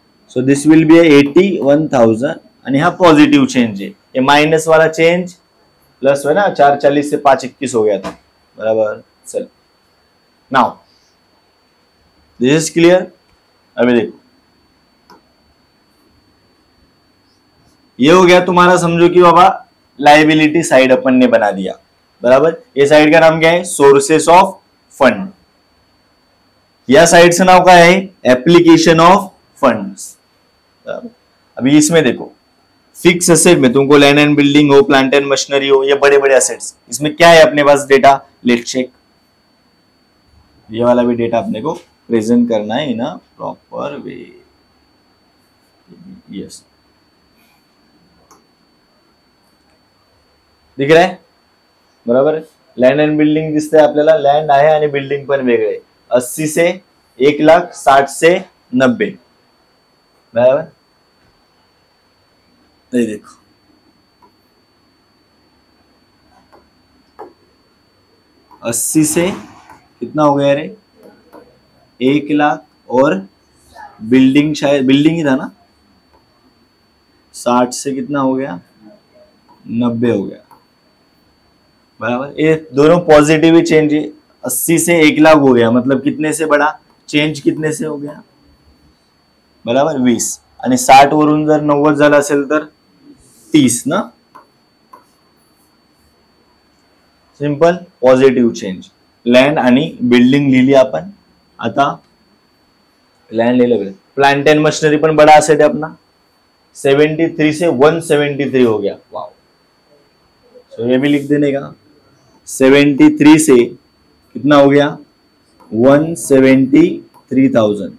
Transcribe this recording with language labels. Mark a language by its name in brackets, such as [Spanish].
[English] so this will be [Marathi] 81,000 आणि हा positive change आहे. [Hindi] ये माइनस वाला चेंज प्लस है ना, 4,40 से 5,21 हो गया था, बराबर. [English] चल now this is clear. [Hindi] अभी देखो ये हो गया तुम्हारा, समझो कि बाबा लाइबिलिटी साइड अपन ने बना दिया, बराबर. ये साइड का नाम क्या है, सोर्सेस ऑफ फंड. [Marathi] या साइडचं नाव काय आहे, एप्लीकेशन ऑफ फंड्स. [Hindi] अभी इसमें देखो फिक्स असेट में तुमको लैंड एंड बिल्डिंग हो, प्लांट एंड मशीनरी हो, ये बड़े बड़े असेट्स, इसमें क्या है अपने पास डेटा, [English] Let check. [Hindi] ये वाला भी डेटा अपने को प्रेजेंट करना है [English] In a proper way. [Hindi] यस दिख रहा है, बराबर. [Marathi] लँड अँड बिल्डिंग दिसतंय आपल्याला, लँड आहे आणि बिल्डिंग पण वेगळे. [Hindi] 80 से 1,00,000, 60 से 90, बराबर. ये देखो अस्सी से कितना हो गया रे, 1,00,000 और बिल्डिंग, शायद बिल्डिंग ही था ना, 60 से कितना हो गया, 90 हो गया, बराबर. ये दोनों पॉजिटिव ही चेंज है. 80 से 1,00,000 हो गया, मतलब कितने से बड़ा चेंज, कितने से हो गया, बराबर 20. [Marathi] आणि 60 वरून जर 90 झालं असेल तर 30 ना. Simple positive change. लँड आणि बिल्डिंग लिहिली आपण. आता लँड लिहिलं, प्लांट एंड मशीनरी पण [Hindi] बड़ा असेट है अपना, 73 से 173 हो गया. वाओ. सो ये भी लिख देने का, 73 से कितना हो गया, 173,000.